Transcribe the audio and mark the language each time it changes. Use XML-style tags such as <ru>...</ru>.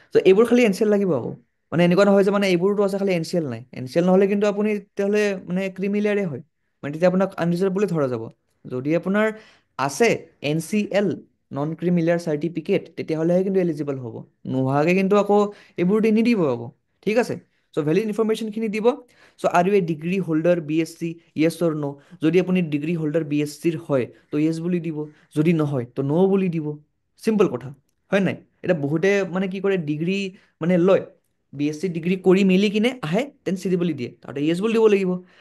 <as>চ' এইবোৰ খালি এনচিএল লাগিব আকৌ। মানে এনেকুৱা নহয় যে মানে এইবোৰতো আছে খালি এনচিএল নাই, এনচিএল নহ'লে কিন্তু আপুনি তেতিয়াহ'লে মানে ক্ৰিমিলিয়াৰে হয়, মানে তেতিয়া আপোনাক আনৰিজাৰ্ভ বুলি ধৰা যাব। যদি আপোনাৰ আছে NCL, নন ক্ৰিমিলিয়াৰ চাৰ্টিফিকেট, তেতিয়াহ'লেহে কিন্তু এলিজিবল হ'ব, নোহোৱাকৈ কিন্তু আকৌ এইবোৰ দি নিদিব আকৌ। ঠিক আছে, চ' ভেলিড ইনফৰমেশ্যনখিনি দিব।</as> <en>So' are you a degree holder BSc, yes or no'.</en> <as>যদি আপুনি ডিগ্ৰী হোল্ডাৰ BScৰ হয় তো য়েছ বুলি দিব, যদি নহয় তো ন' বুলি দিব। চিম্পল কথা, হয় নাই? এতিয়া বহুতে মানে কি কৰে, ডিগ্ৰী মানে লয়, BSc ডিগ্ৰী কৰি মেলি কিনে আহে, দেন CW বুলি দিয়ে, তাতে য়েছ বুলি দিব লাগিব।</as>